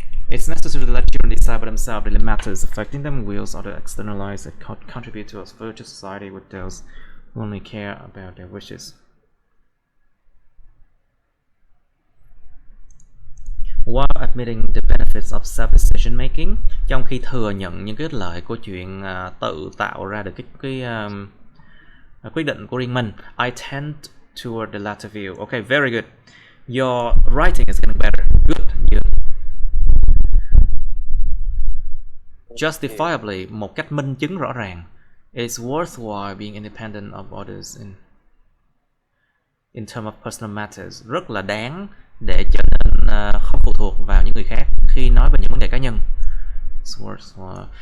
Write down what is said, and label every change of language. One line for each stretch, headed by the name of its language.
English: It's necessary to let children decide by themselves daily matters affecting them, wills or to externalize that contribute to a future society with those who only care about their wishes. While admitting the benefits of self-decision making,
Vietnamese: trong khi thừa nhận những cái ích lợi của chuyện tự tạo ra được cái quyết định của riêng mình,
English: I tend toward the latter view. Okay, very good. Your writing is getting better. Good. Yeah.
Vietnamese: Justifiably, một cách minh chứng rõ ràng.
English: It's worthwhile being independent of others in terms of personal matters.
Vietnamese: Rất là đáng để trở nên không phụ thuộc vào những người khác khi nói về những vấn đề cá nhân.
English: It's worthwhile.